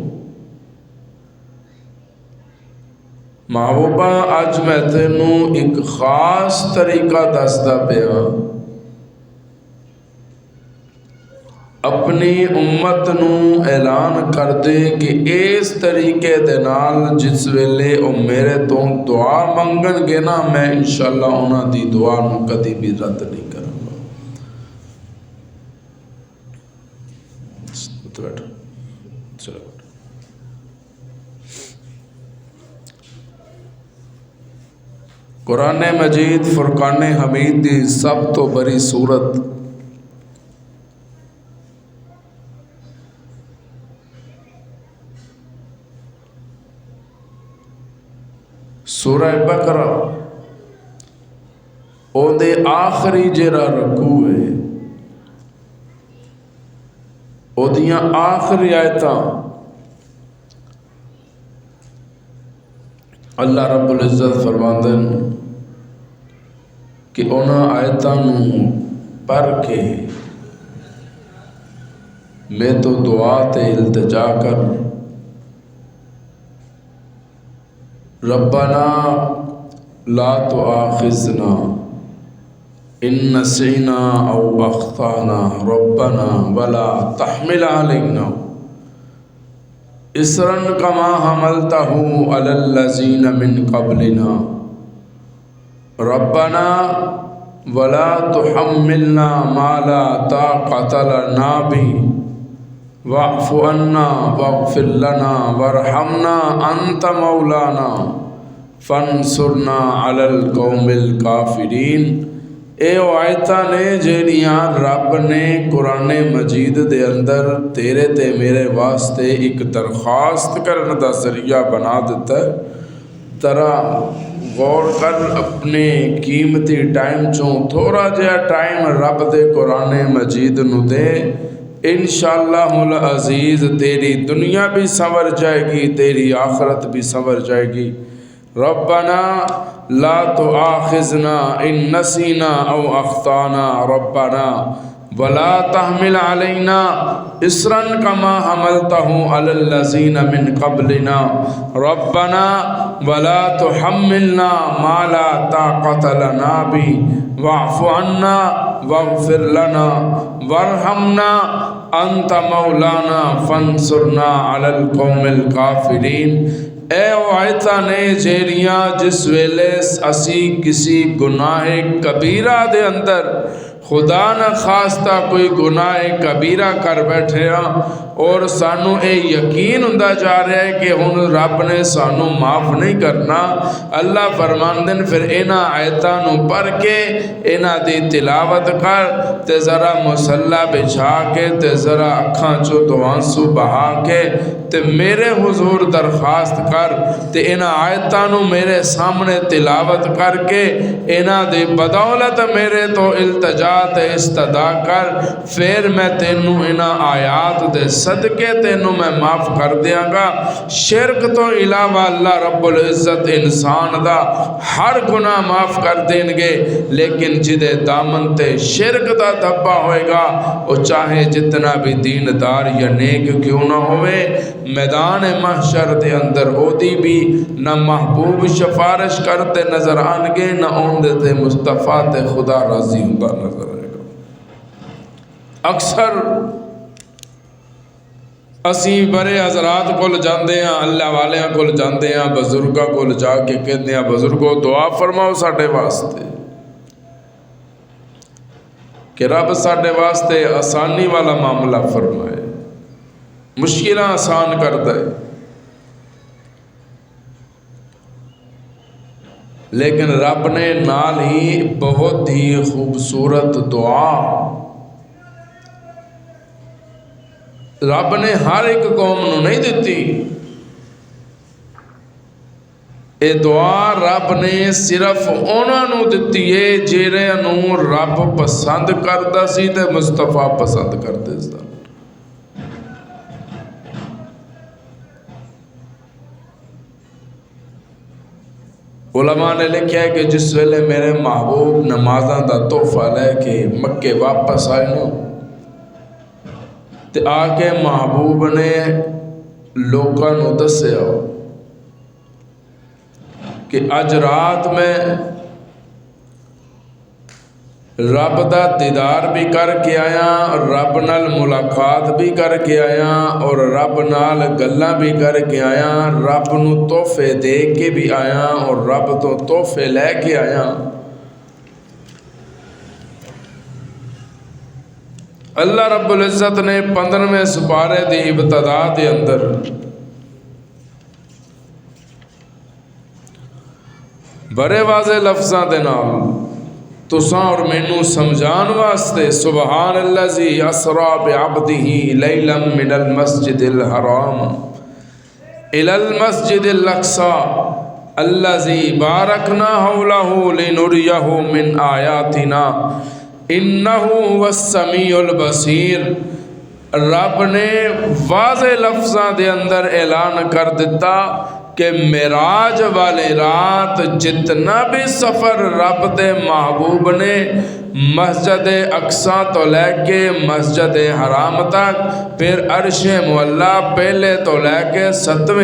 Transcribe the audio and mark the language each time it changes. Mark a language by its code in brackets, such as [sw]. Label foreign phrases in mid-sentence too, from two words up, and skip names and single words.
[pa] محبوبہ اج میں تینوں ایک خاص طریقہ دستا پیا، اپنی امت نو اعلان کر دے کہ اس طریقے دے نال جس ویلے او میرے تو دعا منگن گے نا، میں انشاءاللہ انہاں دی دعا نو کدی بھی رد نہیں کروں گا۔ چلو قرآن مجید فرقان حمید دی سب تو بڑی سورت سورہ بقرہ، او دے آخری جرا رکوع ہے، او دیاں آخری آیتاں اللہ رب العزت فرماندے کہ انہاں آیتاں نو پڑھ کے میں تو دعا تے التجا کر، [ar] ربنا لا تؤاخذنا ان نسینا او اخطانا ربنا ولا تحمل علینا اسرا کما حملتہ علی الذین من قبلنا ربنا ولا تحملنا ما لا طاقۃ لنا به واعف عنا واغفر لنا وارحمنا انت مولانا فانصرنا علی القوم الکافرین۔ [pa] اے آیتاں نے جہڑیاں رب نے قرآن مجید دے اندر تیرے تے میرے واسطے ایک درخواست کرنے دا ذریعہ بنا دیتا ہے۔ ترا غور کر، اپنے قیمتی ٹائم چوں تھوڑا جہا ٹائم رب دے قرآن مجید نو دے، [ar] انشاءاللہ العزیز [pa] تیری دنیا بھی سنور جائے گی، تیری آخرت بھی سنور جائے گی۔ [ar] ربنا لا تؤاخذنا ان نسینا او اخطانا ربنا ولا تحمل علینا اصرا کما حملتہ علی الذین من قبلنا ربنا ولا تحملنا ما لا طاقت لنا به واعف عنا واغفر لنا وارحمنا انت مولانا فانصرنا علی القوم الکافرین۔ [pa] اے او آیتاں نے جیڑیاں جس ویلے اسی کسی گناہ کبیرہ دے اندر خدا نہ خواستہ کوئی گناہ کبیرہ کر بیٹھے ہاں اور سانو اے یقین ہوندا جا رہا ہے کہ ہن رب نے سانو معاف نہیں کرنا، اللہ فرماندن پھر انہاں آیتاں نو پڑھ کے انہاں دی تلاوت کر تے ذرا مصلی بچھا کے تے ذرا اکھاں چوں تو آنسو بہا کے تے میرے حضور درخواست کر تے انہاں آیتاں نو میرے سامنے تلاوت کر کے انہاں دی بدولت میرے تو التجا تے استدا کر، پھر میں تینوں انہاں آیات دے صدقے تینوں میں معاف کر دیاں گا۔ شرک تو علاوہ اللہ رب العزت انسان دا ہر گناہ معاف کر دیں گے، لیکن جدے دامن تے شرک دا دھبا ہوئے گا وہ چاہے جتنا بھی دیندار یا نیک کیوں نہ ہوئے، میدان محشر دے اندر او دی بھی نہ محبوب شفارش کرتے نظر آنگے نہ اوندے تے مصطفیٰ تے خدا راضی ہوتا نظر آئے گا۔ اکثر اسی بڑے حضرات کول جاندے ہیں، اللہ والیاں کول جاندے ہیں، بزرگاں کول جا کے کہتے ہیں بزرگوں دعا فرماؤ ساڈے واسطے کہ رب ساڈے واسطے آسانی والا معاملہ فرمائے، مشکلیں آسان کر دے۔ لیکن رب نے نال ہی بہت ہی خوبصورت دعا رب نے ہر ایک قوم نو نہیں دیتی، اے دعا رب نے صرف انہاں نو دیتی ہے جہڑے نو رب پسند کردا سی تے مصطفیٰ پسند کردے سن۔ علماء نے لکھا ہے کہ جس ویلے میرے محبوب نمازاں دا تحفہ لے کے مکے واپس آئے نا تے آ کے محبوب نے لوکاں نو دسیا کہ اج رات میں رب دا دیدار بھی کر کے آیا، رب نال ملاقات بھی کر کے آیا اور رب نال گلاں بھی کر کے آیا، رب نو تحفے دے کے بھی آیا اور رب تو تحفے لے کے آیا۔ اللہ رب العزت نے 15ویں سپارے دی ابتدا دے اندر بڑے واضح لفظاں دے نال تساں اور مینوں سمجھان واسطے [ar] سبحان الذی اسری بعبدہ لیلا من المسجد الحرام الی المسجد الاقصی الذی بارکنا حولہ لنریہ من آیاتنا انہ هو السمیع البصیر۔ [pa] رب نے واضح لفظاں دے اندر اعلان کر دیتا کہ معراج والی رات جتنا بھی سفر رب دے محبوب نے مسجد اقصیٰ تو لے کے مسجد حرام تک، پھر عرش معلیٰ پہلے تو لے کے 7ویں